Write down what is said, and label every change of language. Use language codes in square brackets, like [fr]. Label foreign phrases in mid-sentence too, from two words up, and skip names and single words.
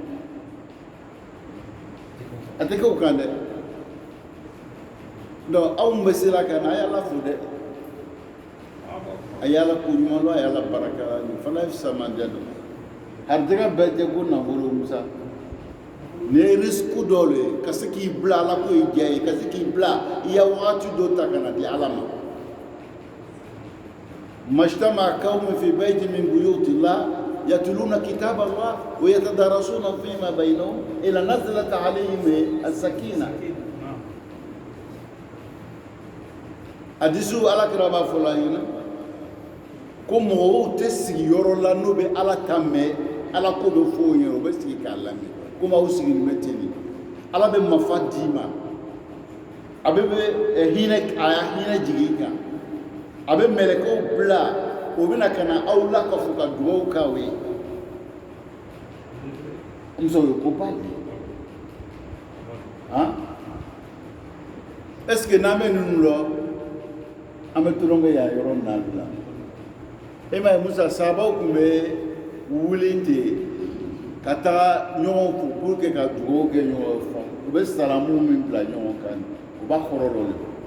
[bm] a tɛ kɛ o kan dɛ donc aw mun bɛ sira kan a y'ala fo dɛ a y'ala ko ɲuman dɔn a y'ala baraka nin fana ye fisamaja dɔ harijɛgɛ bɛɛ tɛ ko nafolo musa nin ye risque dɔ le ye ka se k'i bila ala ko ye diya ye ka se k'i bila i ya wagati dɔ ta ka na di ala ma [ar] ما اجتمع قوم في بيت من بيوت الله يتلون كتاب الله ويتدارسون فيما بينهم إلا نزلت عليهم السكينة [bm] hadisu alakira b'a fɔ la ɲinɛ ko mɔgɔw tɛ sigi yɔrɔ la n'o bɛ ala ta mɛn ala ko bɛ fɔ o ɲɛna o bɛ sigi k'a lamɛn komi aw sigilen bɛ ten de ala bɛ mafa d'i ma a bɛ hinɛ a y'a hinɛ jigin i kan a bɛ mɛlɛkɛw bila o bɛna ka na aw la ka fɔ ka dugawu k'aw ye muso ye ko ba de han [fr] est ce que [bm] n'an bɛ ninnu lɔ an bɛ tulonkɛ y'a yɔrɔ naani la e ma ye musa sabaw tun bɛ wuli ten ka taga ɲɔgɔn fo [fr] pour que [bm] ka dugawu kɛ ɲɔgɔn fɛ u bɛ salamu min bila ɲɔgɔn kan u b'a kɔrɔ dɔ de